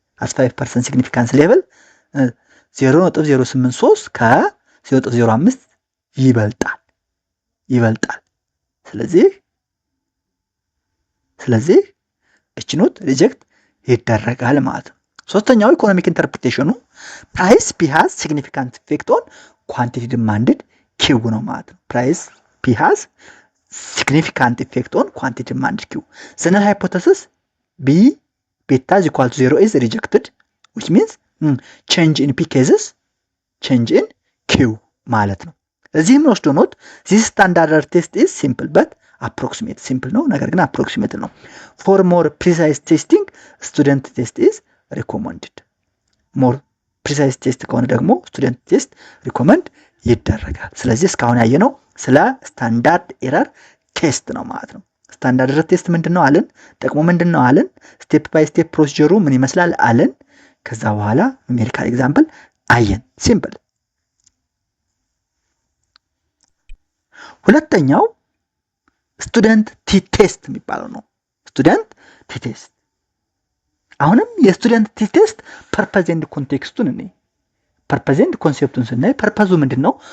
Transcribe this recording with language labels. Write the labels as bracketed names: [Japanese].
[English] At 5% significance level 0.083 [Amharic] ከ0.05 ይበልጣል። ስለዚህ እቺ ኖት ሪጀክት ይደረጋል ማለት ነው። [English] ሶስተኛው ኢኮኖሚክ ኢንተርፕሪቴሽኑ ፕራይስ ፒ ሃዝ ሲግኒፊካንት ኢፌክት ኦን ኳንቲቲ ዲማንድድ ኪው ነው ማለት ነው። ፕራይስ ፒ ሃዝ significant effect on quantity demand q. The null hypothesis b beta is equal to 0 is rejected which means change in p cases change in q [Amharic] ማለት ነው። እዚህም ወስዶ [English] ኖት this standard error test is simple but approximate simple ነው [Amharic] ነገር ግን [English] approximate ነው። for more precise testing student test is recommended. more precise test [Amharic] ከሆነ ደግሞ student test recommend ይደረጋል። ስለዚህ እስካሁን ያየነው ስለ ስታንዳርድ ኤረር ቴስት ነው ማለት ነው። ስታንዳርድ ኤረር ቴስት ምንድነው አለን? ጥቅሙ ምንድነው አለን? ስቴፕ ባይ ስቴፕ ፕሮሲጀሩ ምን ይመስላል አለን? ከዛ በኋላ ኑሜሪካል ኤግዛምፕል አየን። ሲምፕል። ሁለተኛው ስቱደንት ቲ-ቴስት የሚባለው ነው። ስቱደንት ቲ-ቴስት አሁንም የስቱደንት ቲ-ቴስት ፐርፐዝ ኤንድ ኮንቴክስቱን እኔ ፐርፐዝ ኤንድ ኮንሴፕቱን ስናይ ፐርፐዙ ምንድን ነው?